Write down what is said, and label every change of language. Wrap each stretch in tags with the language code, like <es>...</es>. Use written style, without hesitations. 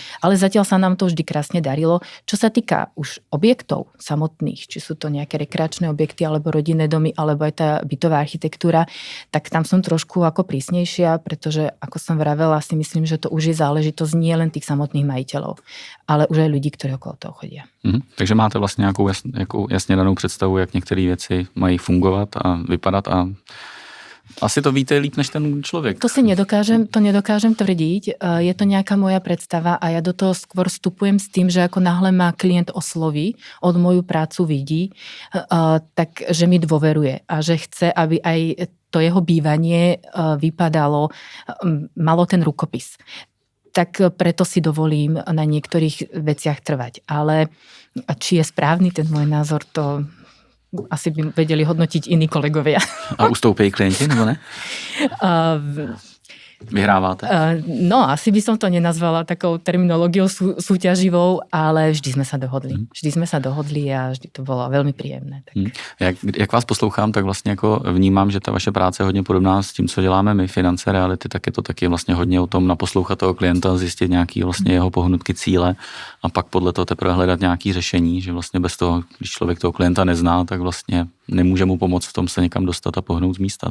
<sk>Ale zatiaľ sa nám to vždy krásne darilo. Čo sa týka už objektov samotných, či sú to nejaké rekreačné objekty, alebo rodinné domy, alebo aj tá bytová architektúra, tak tam som trošku ako prísnejšia, pretože, ako som vravela, si myslím, že to už je záležitosť nie len tých samotných majiteľov, ale už aj ľudí, ktorí okolo toho chodia.</sk> <cs>Takže máte vlastně nějakou jasně danou představu, jak některé věci mají fungovat a vypadat a asi to víte líp než ten človek.</cs> <sk>To nedokážem tvrdiť. Je to nejaká moja predstava a ja do toho skôr vstupujem s tým, že ako náhle ma klient osloví, od moju prácu vidí, tak že mi dôveruje a že chce, aby aj to jeho bývanie vypadalo, malo ten rukopis. Tak preto si dovolím na niektorých veciach trvať. Ale či je správny ten môj názor, to asi by vedeli hodnotiť iní kolegovia.</sk> <cs>A ustoupí klienti, nebo ne? Vyhráváte?</cs> <sk>No, asi by som to nenazvala takou terminológiou súťaživou, ale vždy sme sa dohodli. Vždy sme sa dohodli a vždy to bolo veľmi príjemné. Tak.</sk> <cs>Jak vás poslouchám, tak vlastně jako vnímám, že ta vaše práce je hodně podobná s tím, co děláme my, Finance reality, tak je to taky vlastně hodně o tom naposlouchat toho klienta, zjistit nějaký vlastně jeho pohnutky, cíle a pak podle toho teprve hledat nějaký řešení, že vlastně bez toho, když člověk toho klienta nezná, tak vlastně nemůže mu pomoct v tom se někam dostat a pohnout z místa.</cs>